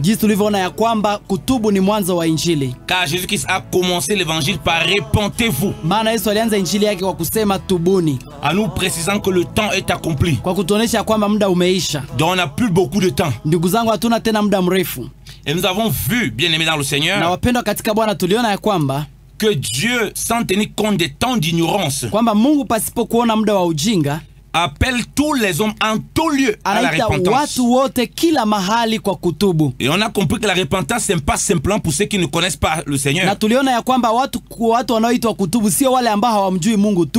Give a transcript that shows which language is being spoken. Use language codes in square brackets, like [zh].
[sw] Jinsi tulivyoona ya kwamba kutubu ni mwanzo wa injili. [fr] Car Jésus-Christ a commencé l'évangile par repentez-vous. [sw] Maana Yesu alianza injili yake kwa kusema tubuni. [fr] En nous précisant que le temps est accompli. [sw] Kwa kutuonesha kwamba muda umeisha. [fr] Donc on n'a plus beaucoup de temps. [sw] Ndugu zangu, hatuna tena muda mrefu. [fr] Et nous avons vu, bien-aimés dans le Seigneur, [sw] na wapendwa katika Bwana tuliona ya kwamba [fr] que Dieu, sans tenir compte des temps d'ignorance, [sw] kwamba Mungu pasipo kuona muda wa ujinga, [fr] appelle tous les hommes en tout lieu à la repentance. [sw] Watu wote kila mahali kwa kutubu. [fr] Et on a compris que la repentance n'est pas simplement pour ceux qui ne connaissent pas le Seigneur. [sw] Na tuliona ya kwamba watu wanaoitwa kutubu sio wale ambao hawamjui Mungu tu,